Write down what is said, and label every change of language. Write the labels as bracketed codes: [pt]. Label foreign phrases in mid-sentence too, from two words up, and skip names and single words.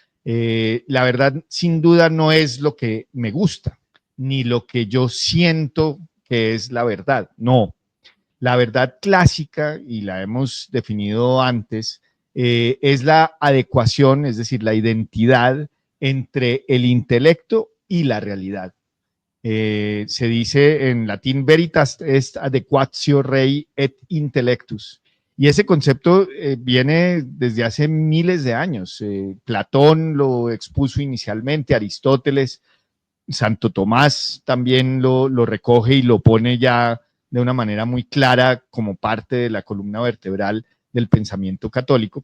[es] La verdad, sin duda, no es lo que me gusta, ni lo que yo siento que es la verdad, no. La verdad clásica, y la hemos definido antes, es la adecuación, es decir, la identidad entre el intelecto y la realidad. Se dice en latín [la] veritas est adequatio rei et intellectus. [es] Y ese concepto viene desde hace miles de años. Platón lo expuso inicialmente, Aristóteles, Santo Tomás también lo recoge y lo pone ya de una manera muy clara como parte de la columna vertebral del pensamiento católico.